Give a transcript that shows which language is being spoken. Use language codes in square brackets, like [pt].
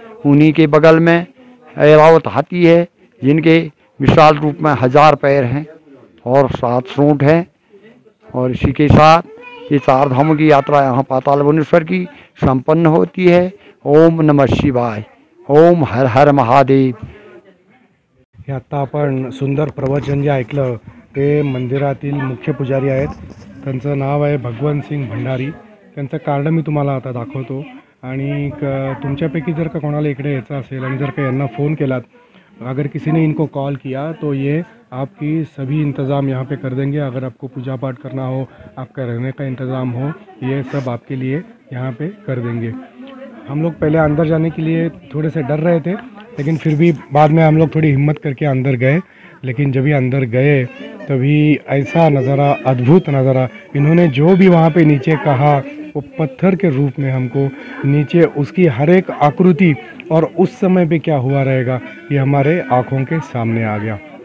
[hi] उन्हीं के बगल में ऐरावत हाथी है, जिनके विशाल रूप में 1000 पैर हैं और 7 सूंड हैं। और इसी के साथ ये 4 धामों की यात्रा यहाँ पाताल भुवनेश्वर की संपन्न होती है। ओम नमः शिवाय। ओम हर हर महादेव। [mr] हे आत्ता आपण सुंदर प्रवचन जे ऐकलं ते मंदिरातील मुख्य पुजारी आहेत. त्यांचं नाव आहे भगवंत सिंग भंडारी. त्यांचं कार्ड मी तुम्हाला आता दाखवतो. आणि तुमच्यापैकी जर का कोणाला इकडे यायचं असेल आणि जर का यांना फ़ोन केलात, [hi] अगर किसी ने इनको कॉल किया तो ये आपकी सभी इंतज़ाम यहाँ पे कर देंगे. अगर आपको पूजा पाठ करना हो, आपका रहने का इंतज़ाम हो, ये सब आपके लिए यहाँ पे कर देंगे. हम लोग पहले अंदर जाने के लिए थोड़े से डर रहे थे, लेकिन फिर भी बाद में हम लोग थोड़ी हिम्मत करके अंदर गए. लेकिन जब भी अंदर गए तभी ऐसा नज़ारा, अद्भुत नज़ारा, इन्होंने जो भी वहाँ पे नीचे कहा वो पत्थर के रूप में हमको नीचे उसकी हर एक आकृति और उस समय पे क्या हुआ रहेगा ये हमारे आँखों के सामने आ गया.